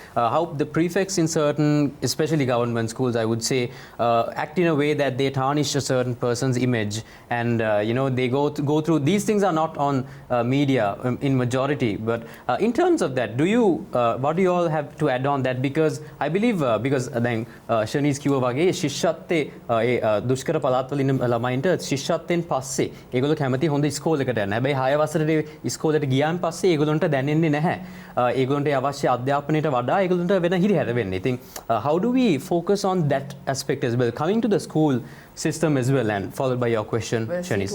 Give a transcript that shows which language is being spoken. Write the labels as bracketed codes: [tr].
[en] How the prefects in certain, especially government schools, I would say, act in a way that they tarnish a certain person's image, and they go through. These things are not on media in majority, but in terms of that, what do you all have to add on that? Because I believe because [si] දැන් ෂනීස් කිව්වා වගේ ශිෂ්‍යත්වයේ දුෂ්කර පළාත්වල ඉන්න ළමයින්ට ශිෂ්‍යත්වයෙන් පස්සේ ඒගොල්ලෝ කැමති හොඳ ඉස්කෝලයකට යන්න. හැබැයි 6 වසරේ ඉස්කෝලේට ගියාන් පස්සේ ඒගොල්ලන්ට දැනෙන්නේ නැහැ. ඒගොල්ලන්ට අවශ්‍ය අධ්‍යාපනයට වඩා ඒගොල්ලන්ට වෙන හිරිහැර වෙන්නේ. ඉතින් [en] how do we focus on that aspect as well, coming to the school system as well, and followed by your question, Shanice?